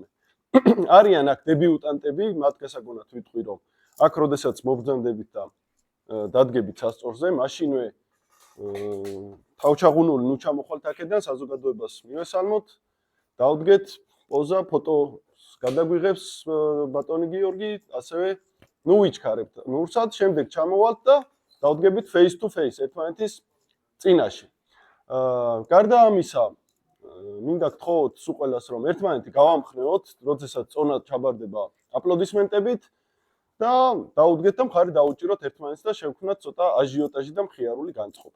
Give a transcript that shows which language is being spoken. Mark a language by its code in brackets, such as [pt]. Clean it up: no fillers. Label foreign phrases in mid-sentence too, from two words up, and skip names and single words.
[ka] არიან აქ დებიუტანტები, მათ გასაგონად ვიტყვი, რომ აქ როდესაც მობრძანდებით და დადგებით სასწორზე, მაშინვე თავჩაღუნული ნუ ჩამოხვალთ აქედან საზოგადოებას მივესალმოთ. დავდგეთ პოზა, ფოტოს გადაგვიღებს ბატონი გიორგი, ასევე ნუ ვიჩქარებთ ნურსად, შემდეგ ჩამოვალთ და დავდგებით [en] face to face [ka] ერთმანეთის წინაშე. გარდა ამისა, მინდა გთხოვოთ სულ ყველას, რომ ერთმანეთი გავამხნევოთ, როდესაც წონა ჩაბარდება აპლოდისმენტებით და დავუდგეთ და მხარი დაუჭიროთ ერთმანეთს და შევქმნათ ცოტა აჟიოტაჟი და მხიარული განწყობა.